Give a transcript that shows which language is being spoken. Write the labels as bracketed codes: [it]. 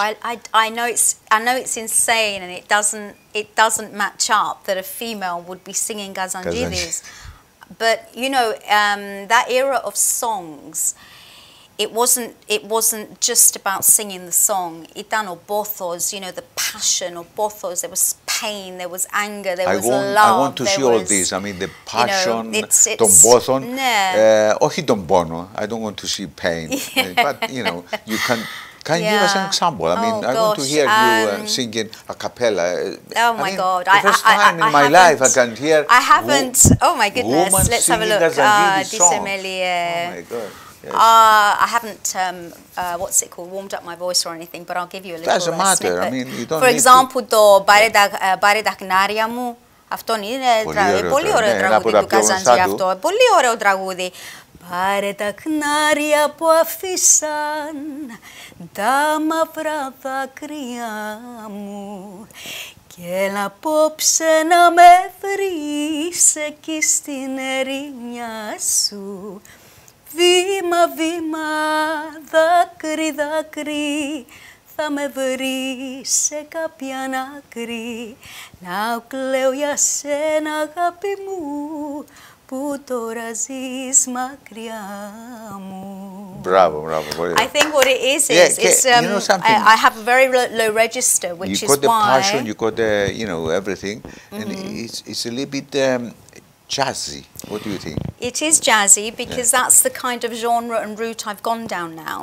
[en] I know it's insane, and it doesn't match up that a female would be singing Gazanjidis. But you know, that era of songs, it wasn't just about singing the song. [el] Itan o bothos, [en] you know, the passion of bothos. There was pain, there was anger, there was love. I want to see all this. I mean, the passion, [el] τον πόθον, όχι τον πόνο. [en] I don't want to see pain. But you know, you can give us an example? I mean, I want to hear you singing a cappella. Oh my God! The first time in my life I can hear. I haven't. Oh my goodness! Let's have a look. Oh my God! Yes. I haven't, what's it called, warmed up my voice or anything, but I'll give you a little Doesn't matter. snippet. I mean, you don't [el] For example, το «Πάρε τα χνάρια μου», αυτό είναι πολύ ωραίο τραγούδι του Καζαντζή αυτό, πολύ ωραίο τραγούδι. Πάρε τα χνάρια που αφήσαν τα μαύρα δάκρυα μου και έλα απόψε να με βρεις εκεί στην ερημιά σου. Βήμα, βήμα, δάκρυ, δάκρυ, θα με βρεις σε κάποια άκρη. Να κλαίω για σένα, αγάπη μου, που τώρα ζεις μακριά μου. [en] Bravo, bravo. I think what it is it's, you know something? I have a very low register, which is why... You got the passion, you got the, you know, everything, and it's a little bit... jazzy. What do you think? It is jazzy because that's the kind of genre and route I've gone down now.